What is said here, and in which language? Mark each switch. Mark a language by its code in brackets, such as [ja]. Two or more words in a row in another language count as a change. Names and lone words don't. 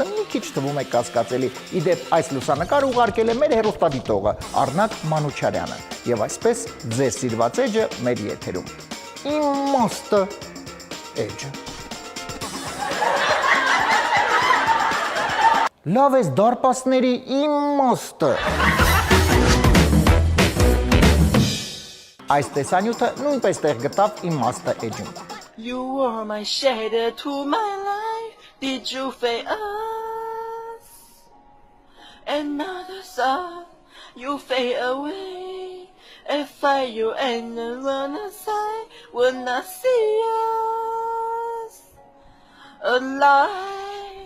[hy] մի քիչ թվում է կասկածելի։ Իդեպ այս լուսանկարը ուղարկել է մեր հեռուստադիտողը Առնակ Մանուչարյանը։ Եվ այսպես ձեր սիրված էջը մեր եթերում։ Իմաստը էջը։ Լավ էս դարպասների իմաստը։ Այս տեսանյութը նույնպես տեղ գտավ իմաստը էջում։ [en] You were my shadow to my life, did you fail us? Another song, you fade away. If I you and run aside, would not see us alive.